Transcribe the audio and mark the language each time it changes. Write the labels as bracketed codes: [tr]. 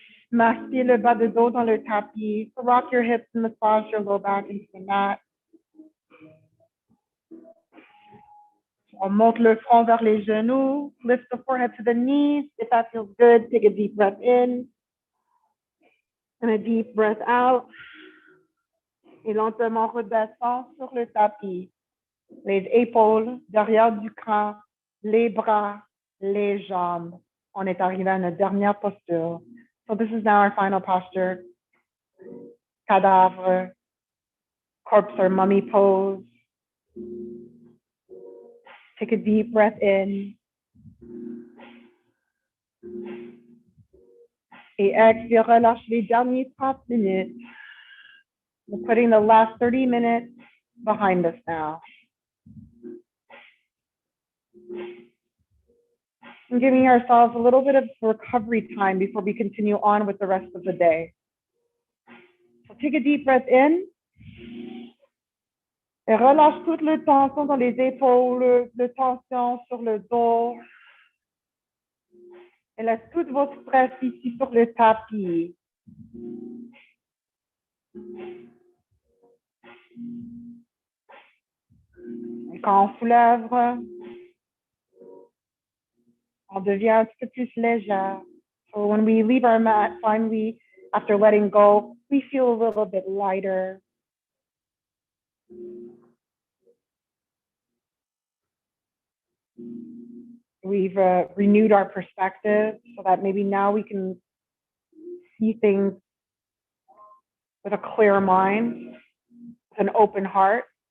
[fr] Massez le bas de dos dans le tapis. [en] Rock your hips and massage your low back into the mat. [fr] On monte le front vers les genoux. [en] Lift the forehead to the knees. If that feels good, take a deep breath in. And a deep breath out. [fr] Et lentement redescend sur le tapis. Les épaules derrière du crâne, les bras, les jambes. On est arrivé à notre dernière posture. [en] So this is now our final posture. Cadavre, corpse or mummy pose. Take a deep breath in. [fr] Et expire, relâche les derniers 30 minutes. [en] We're putting the last 30 minutes behind us now. And giving ourselves a little bit of recovery time before we continue on with the rest of the day. So take a deep breath in. [fr] Et relâche toute la tension dans les épaules, la tension sur le dos. Et laisse tout votre stress ici sur le tapis. Et quand on soulève, on devient un petit peu plus légère. [en] So when we leave our mat, finally, after letting go, we feel a little bit lighter. We've renewed our perspective so that maybe now we can see things with a clear mind, with an open heart.